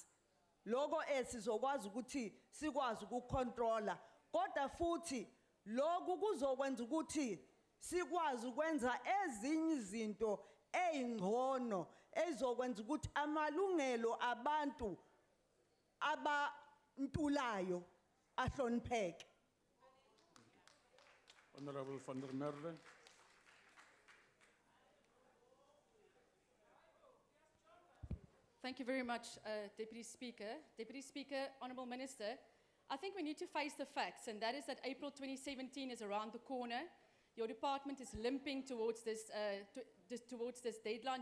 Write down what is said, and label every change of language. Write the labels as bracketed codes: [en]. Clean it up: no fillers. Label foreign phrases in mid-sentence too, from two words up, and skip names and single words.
[zu] Lokho sizokwazi ukuthi sikwazi ukukontrola, kodwa futhi lokhu kuzokwenza ukuthi sikwazi ukwenza ezinye izinto ezingcono ezokwenza ukuthi amalungelo abantu abantulayo ahlonipheke. [en] Honorable van der Merwe. Thank you very much, Deputy Speaker. Deputy Speaker, Honourable Minister, I think we need to face the facts, and that is that April 2017 is around the corner. Your department is limping towards this deadline.